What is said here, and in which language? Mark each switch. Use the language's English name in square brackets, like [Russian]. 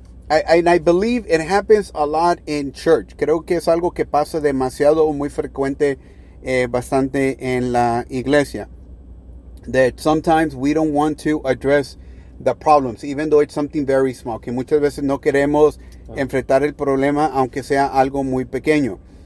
[English] I believe it happens a lot in church. [Spanish] Creo que es algo que pasa demasiado muy frecuente, bastante en la iglesia. [English] That sometimes we don't want to address the problems, even though it's something very small. [Spanish] Que muchas veces no queremos enfrentar el problema, aunque sea algo muy pequeño.